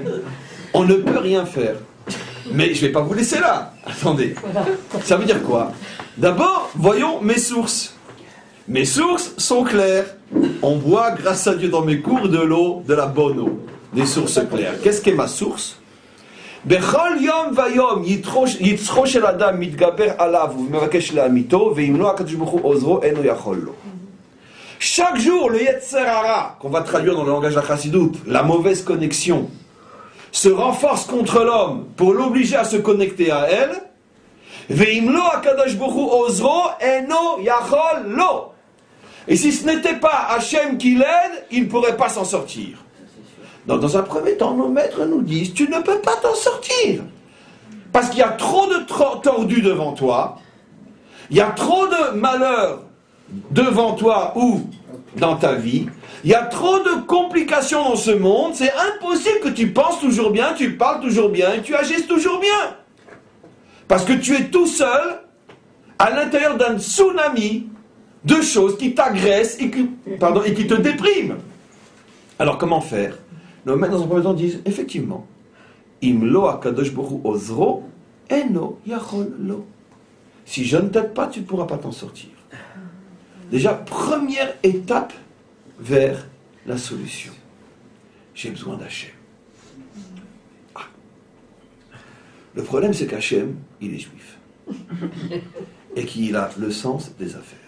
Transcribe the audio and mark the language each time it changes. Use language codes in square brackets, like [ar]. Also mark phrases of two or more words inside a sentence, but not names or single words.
[fr] On ne peut rien faire. Mais je ne vais pas vous laisser là. Attendez. Ça veut dire quoi? D'abord, voyons mes sources. Mes sources sont claires. On boit, grâce à Dieu, dans mes cours de l'eau, de la bonne eau. Des sources claires. Qu'est-ce qu'est ma source? [he] בכל יום ויום יצחו של אדם מתגבר עליו ומבקש להמיתו, ואם לא הקדוש ברוך הוא עוזרו, אינו יכול לו. [fr] Chaque jour, le [he] יצר הרע, [fr] qu'on va traduire dans le langage de la Chassidoute, la mauvaise connexion, se renforce contre l'homme pour l'obliger à se connecter à elle. [he] ואם לא הקדוש ברוך הוא עוזרו אינו יכול לו. [fr] Et si ce n'était pas Hachem qui l'aide, il ne pourrait pas s'en sortir. Donc, dans un premier temps, nos maîtres nous disent, tu ne peux pas t'en sortir. Parce qu'il y a trop de tordus devant toi, il y a trop de malheurs devant toi ou dans ta vie, il y a trop de complications dans ce monde, c'est impossible que tu penses toujours bien, tu parles toujours bien et tu agisses toujours bien. Parce que tu es tout seul à l'intérieur d'un tsunami de choses qui t'agressent et qui te dépriment. Alors comment faire? Nos maîtres dans un premier temps disent, effectivement, [he] אם לא הקדוש ברוך הוא עוזרו, אינו יכול לו. [fr] Si je ne t'aide pas, tu ne pourras pas t'en sortir. Déjà, première étape vers la solution. J'ai besoin d'Hachem. Ah. Le problème, c'est qu'Hachem, il est juif. Et qu'il a le sens des affaires.